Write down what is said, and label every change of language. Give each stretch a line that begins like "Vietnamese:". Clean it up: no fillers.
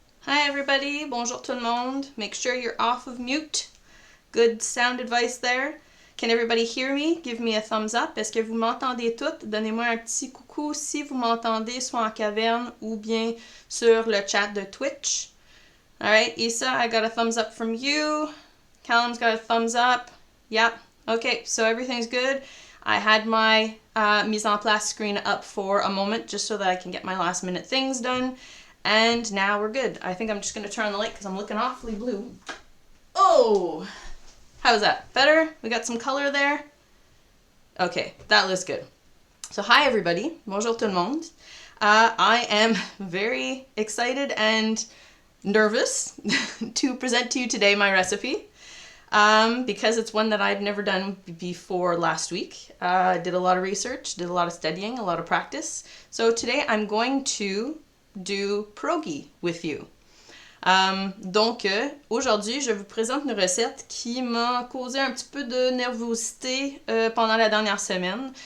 English: Hi everybody,
French: bonjour tout le monde.
English: Make sure you're off of mute. Good sound advice there. Can everybody hear me? Give me a thumbs up.
French: Est-ce que vous m'entendez toutes? Donnez-moi un petit coucou si vous m'entendez soit en caverne ou bien sur le chat de Twitch.
English: Alright, Issa, I got a thumbs up from you. Callum's got a thumbs up. Yep. Okay, so everything's good. I had my mise en place screen up for a moment just so that I can get my last minute things done. And now we're good. I think I'm just going to turn on the light because I'm looking awfully blue. Oh! How's that? Better? We got some color there? Okay, that looks good. So hi everybody.
French: Bonjour tout le monde.
English: I am very excited and nervous to present to you today my recipe because it's one that I've never done before last week. I did a lot of research, did a lot of studying, a lot of practice. So today I'm going to do pierogi with you.
French: Donc, aujourd'hui, je vous présente une recette qui m'a causé un petit peu de nervosité pendant la dernière semaine.